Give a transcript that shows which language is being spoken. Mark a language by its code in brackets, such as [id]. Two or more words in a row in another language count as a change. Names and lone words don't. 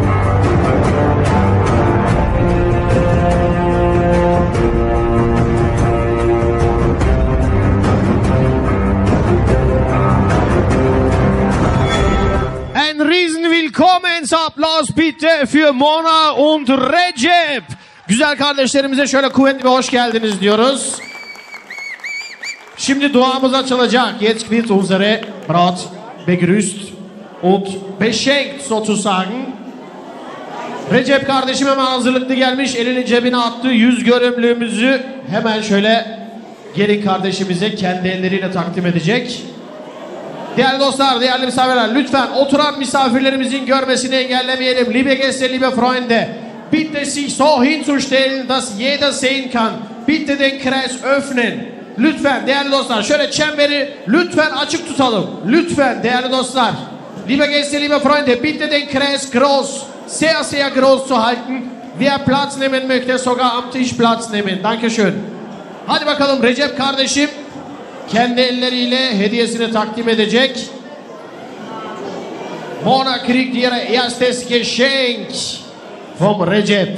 [de] Ein riesen Willkommensapplaus bitte für Mona und Recep. [tr] Güzel kardeşlerimize şöyle kuvvetli bir hoş geldiniz diyoruz. Şimdi duamız açılacak. [de] Jetzt wird unsere Braut begrüßt und beschenkt sozusagen. [tr] Recep kardeşim hemen hazırlıklı gelmiş. Elini cebine attı. Yüz görümlüğümüzü hemen şöyle gelin kardeşimize kendi elleriyle takdim edecek. Değerli dostlar, değerli misafirler, lütfen oturan misafirlerimizin görmesini engellemeyelim. [de] Liebe Gäste, liebe Freunde, bitte sich so hinzustellen, dass jeder sehen kann. Bitte den Kreis öffnen. [tr] Lütfen değerli dostlar şöyle çemberi lütfen açık tutalım. Lütfen değerli dostlar. [de] Liebe Gäste, liebe Freunde, bitte den Kreis groß, sehr sehr groß zu halten. Wer Platz nehmen möchte, sogar am Tisch Platz nehmen. Dankeschön. [tr] Hadi bakalım Recep kardeşim kendi elleriyle hediyesini takdim edecek. [de] Mona kriegt ihre erstes Geschenk vom Recep.